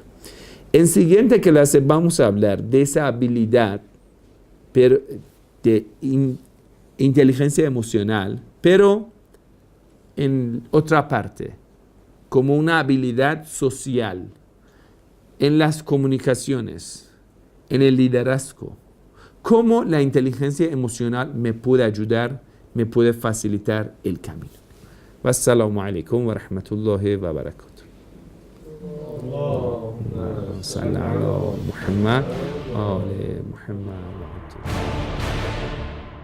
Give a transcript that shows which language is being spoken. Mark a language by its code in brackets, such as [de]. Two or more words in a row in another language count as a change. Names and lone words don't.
[es] En siguiente clase vamos a hablar de esa habilidad de inteligencia emocional, pero en otra parte, como una habilidad social, en las comunicaciones, en el liderazgo. Cómo la inteligencia emocional me puede ayudar, me puede facilitar el camino. [ar] والسلام عليكم ورحمة الله وبركاته. صلى على محمد وآل محمد.